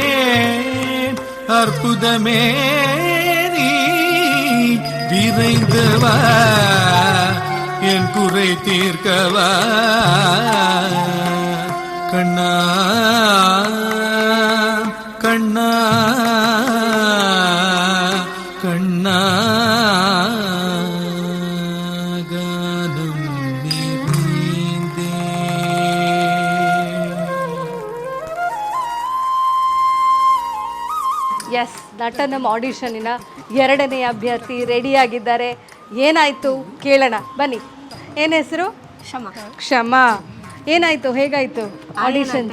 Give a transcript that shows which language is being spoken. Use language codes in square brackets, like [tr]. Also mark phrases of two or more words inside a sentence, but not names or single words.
[ta] அற்புதமே நீ விரைந்தவா என் குறை தீர்க்கவா கண்ணா கண்ணா கண்ணா கானம் நிறைந்தே. [kn] ಎಸ್ ನಟನಂ ಆಡಿಷನ್ನಿನ 2ನೇ ಅಭ್ಯರ್ಥಿ ರೆಡಿಯಾಗಿದ್ದಾರೆ. ಏನಾಯಿತು ಕೇಳೋಣ ಬನ್ನಿ. ಏನು ಹೆಸರು? ಕ್ಷಮಾ. ಏನಾಯಿತು, ಹೇಗಾಯಿತು ಆಡಿಷನ್ಸ್?